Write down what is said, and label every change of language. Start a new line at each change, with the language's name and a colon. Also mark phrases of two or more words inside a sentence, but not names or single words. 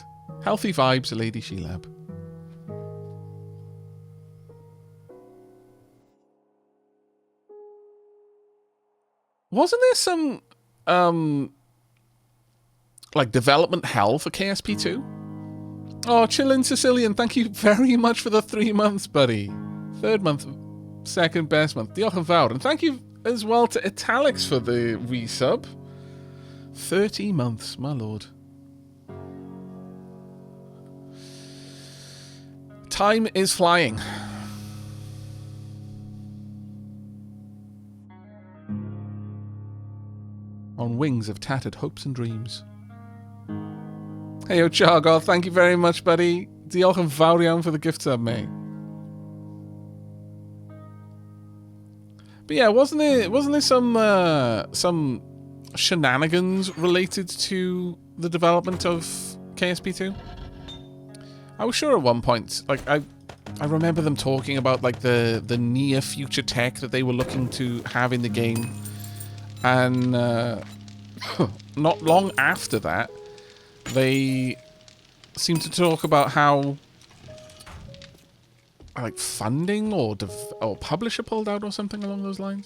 English: Healthy vibes, Lady Shilab. Wasn't there some like development hell for KSP2? Oh, chillin' Sicilian, thank you very much for the 3 months, buddy. 3rd month, 2nd best month.
Welsh: Diolch yn fawr.
English: And thank you as well to Italics for the resub. 30 months, my lord. Time is flying. On wings of tattered hopes and dreams. Hey, Chargoth, thank you very much, buddy.
Welsh: Diolch yn fawr iawn
English: for the gift sub, mate. But yeah, wasn't there some shenanigans related to the development of KSP2? I was sure at one point, like I remember them talking about like the near future tech that they were looking to have in the game, and not long after that, they seemed to talk about how like funding or publisher pulled out or something along those lines.